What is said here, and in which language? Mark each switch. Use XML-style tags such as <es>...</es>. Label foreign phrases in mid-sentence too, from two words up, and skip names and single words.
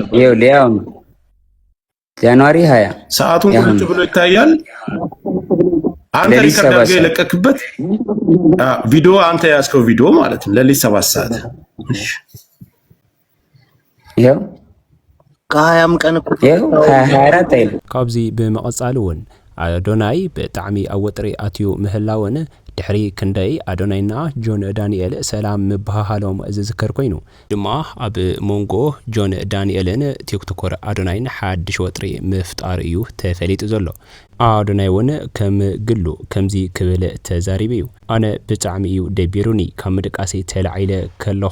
<am>ይኸው ሊያው ጃንዋሪ 20 ሰዓቱን ቁጭ ብሎ ይታያል። አንተ ሪከርድ አድርገህ የለቀክበት ቪዲዮ አንተ ያዝከው ቪዲዮ ማለት ነው። ለሊት 7 ሰዓት ይኸው ከ20 ቀን እኮ ይኸው 24 አይደል</am> <ti>ካብዚ ብመቐጻል እውን አዶናይ ብጣዕሚ ኣብ ወጥሪ ኣትዩ ምህላውን ድሕሪ ክንደይ አዶናይና ጆን ዳንኤል ሰላም ምባሃሎም ዝዝከር ኮይኑ ድማ ኣብ ሞንጎ ጆን ዳንኤልን ቲክቶከር አዶናይን ሓድሽ ወጥሪ ምፍጣር እዩ ተፈሊጡ ዘሎ። አዶናይ እውን ከም ግሉ ከምዚ ክብል ተዛሪቡ እዩ። ኣነ ብጣዕሚ እዩ ደቢሩኒ ካብ ምድቃሴ ተላዒለ ከለኹ</ti>